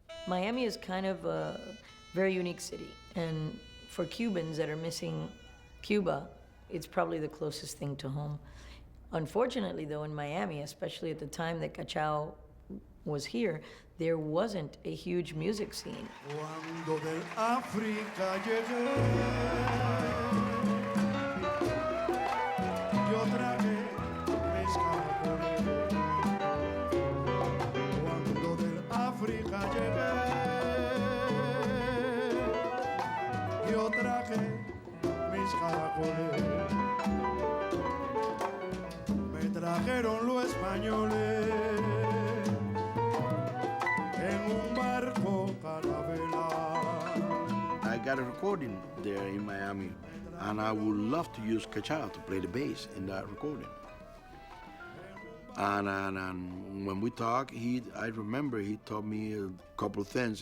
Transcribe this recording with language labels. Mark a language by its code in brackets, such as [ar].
[en] Miami is kind of a very unique city, and for Cubans that are missing Cuba, it's probably the closest thing to home. Unfortunately, though, in Miami, especially at the time that Cachao was here, there wasn't a huge music scene. [es] Cuando del África llegué, yo traje mis caracoles. Cuando del África llegué, yo traje mis caracoles. Me trajeron los españoles. [en] I got a recording there in Miami, and I would love to use Cachao to play the bass in that recording. And when we talked, I remember he told me a couple of things.